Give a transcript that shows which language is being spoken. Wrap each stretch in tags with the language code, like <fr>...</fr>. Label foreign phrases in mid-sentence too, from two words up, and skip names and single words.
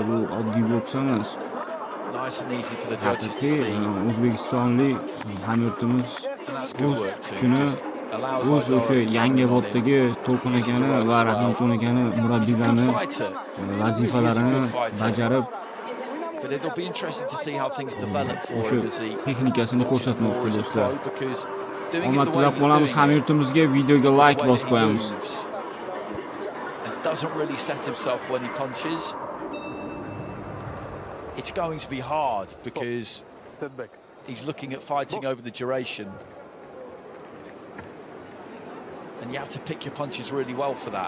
<uz>Bu oddiy boks emas. O'zbekistonlik hamyurtimiz o'z kuchini, o'z o'sha Yangiboddagi To'lqin akani va Rahimjon akani murabbiylarni vazifalarini bajarib</uz> <en>But it'll be interesting to see how things develop for</en> <uz>Shu</uz> <en>him as he</en> <uz>texnikasini ko'rsatmoqda</uz> <en>more as a</en> <uz>do'stlar.</uz> <en>pro, because doing it</en> <uz>Omad</uz> <en>the way</en> <uz>tilab</uz> <en>he's</en> <uz>qolamiz</uz> <en>doing</en> <uz>Xamyurtimizga, videoga</uz> <en>the like way</en> <uz>bosib</uz> <en>that he</en> <uz>qo'yamiz.</uz> <en>moves and doesn't really set himself when he punches, it's going to be hard because Step back. he's looking at fighting over the duration. And you have to pick your punches really well for that.</en>